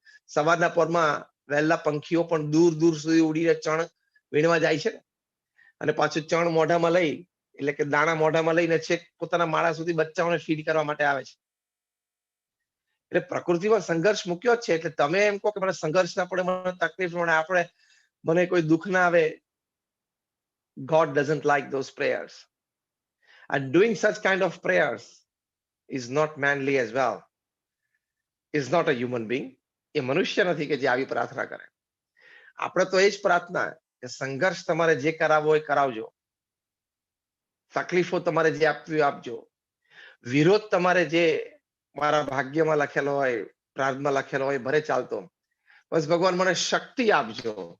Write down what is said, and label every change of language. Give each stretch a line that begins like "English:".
Gujarati: સવારના પોરમાં વહેલા પંખીઓ પણ દૂર દૂર સુધી ઉડીને ચણ વીણવા જાય છે, અને પાછું ચણ મોઢામાં લઈ, એટલે કે દાણા મોઢામાં લઈને છેક પોતાના માળા સુધી બચ્ચાઓને ફીડ કરવા માટે આવે છે. એટલે પ્રકૃતિમાં સંઘર્ષ મૂક્યો જ છે. એટલે તમે એમ કહો કે મને સંઘર્ષ ના પડે, મને તકલીફ પડે, આપણે મને કોઈ દુઃખ ના આવે,
English: God doesn't like those prayers. And doing such kind of prayers is not manly as well. Is not a human being.
Gujarati: એ મનુષ્ય નથી કે જે આવી પ્રાર્થના કરે. આપણે તો એ જ પ્રાર્થના કે સંઘર્ષ તમારે જે કરાવવો હોય કરાવજો, તકલીફો તમારે જે આપવી આપજો, વિરોધ તમારે જે મારા ભાગ્યમાં લખેલો હોય, પ્રાર્થમાં લખેલો હોય, ભરે ચાલતો, બસ ભગવાન મને શક્તિ આપજો